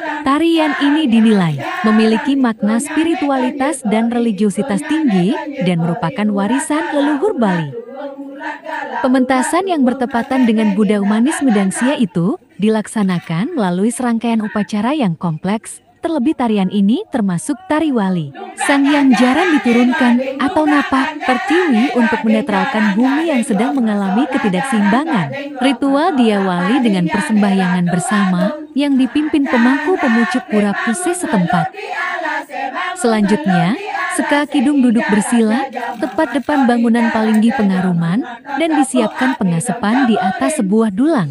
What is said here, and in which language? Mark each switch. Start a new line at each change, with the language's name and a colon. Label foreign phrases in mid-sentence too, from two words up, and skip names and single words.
Indonesian: Tarian ini dinilai memiliki makna spiritualitas dan religiositas tinggi dan merupakan warisan leluhur Bali. Pementasan yang bertepatan dengan Buddha Umanis Medangsia itu dilaksanakan melalui serangkaian upacara yang kompleks. Terlebih tarian ini termasuk tari wali. Sangyang Jaran diturunkan atau napak pertiwi untuk menetralkan bumi yang sedang mengalami ketidakseimbangan. Ritual diawali dengan persembahyangan bersama yang dipimpin pemangku pemucuk Pura Puseh setempat. Selanjutnya, Seka Kidung duduk bersila tepat depan bangunan Palinggi Pengaruman dan disiapkan pengasepan di atas sebuah dulang.